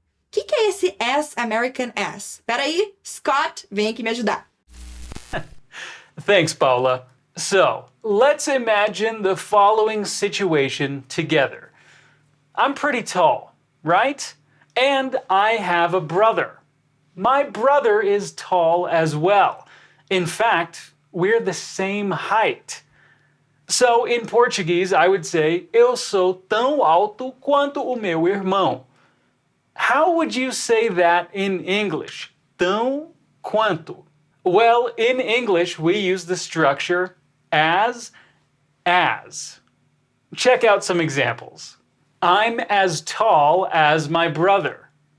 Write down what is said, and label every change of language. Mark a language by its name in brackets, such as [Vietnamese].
[Portuguese] O que é esse as American as? Peraí, Scott, vem aqui me ajudar. [English] Thanks, Paula. So, let's imagine the following situation together. I'm pretty tall, right? And I have a brother. My brother is tall as well. In fact, we're the same height. So, in Portuguese, I would say, [Portuguese] eu sou tão alto quanto o meu irmão. [English] How would you say that in English? Tão quanto? Well, in English, we use the structure as. Check out some examples. I'm as tall as my brother.